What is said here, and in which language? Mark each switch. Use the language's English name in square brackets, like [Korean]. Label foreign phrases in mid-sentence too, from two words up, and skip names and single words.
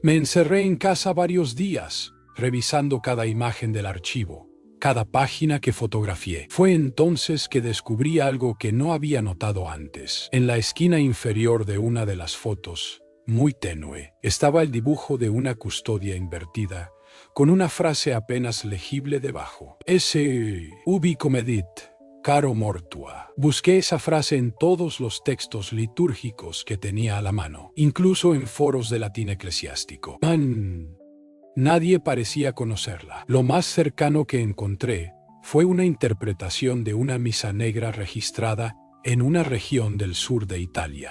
[Spanish] Me encerré en casa varios días, revisando cada imagen del archivo, cada página que fotografié. Fue entonces que descubrí algo que no había notado antes. En la esquina inferior de una de las fotos, muy tenue, estaba el dibujo de una custodia invertida, con una frase apenas legible debajo. [Latin] Esse ubi comedit, caro mortua. [Spanish] Busqué esa frase en todos los textos litúrgicos que tenía a la mano, incluso en foros de latín eclesiástico. Nadie parecía conocerla. Lo más cercano que encontré fue una interpretación de una misa negra registrada en una región del sur de Italia.